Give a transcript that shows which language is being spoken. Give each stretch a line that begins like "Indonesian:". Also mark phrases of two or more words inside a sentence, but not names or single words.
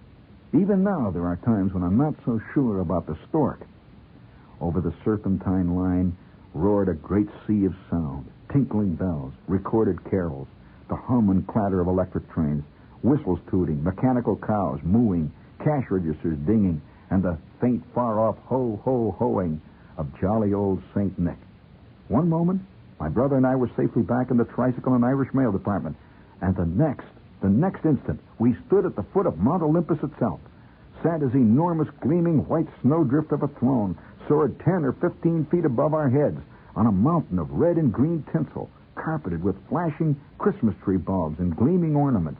English: Even now, there are times when I'm not so sure about the stork. Over the serpentine line roared a great sea of sound, tinkling bells, recorded carols, the hum and clatter of electric trains, whistles tooting, mechanical cows mooing, cash registers dinging, and the faint, far-off ho-ho-hoing of jolly old St. Nick. One moment, my brother and I were safely back in the tricycle and Irish mail department, and the next instant, we stood at the foot of Mount Olympus itself. Santa's enormous, gleaming white snowdrift of a throne soared 10 or 15 feet above our heads on a mountain of red and green tinsel, carpeted with flashing Christmas tree bulbs and gleaming ornaments.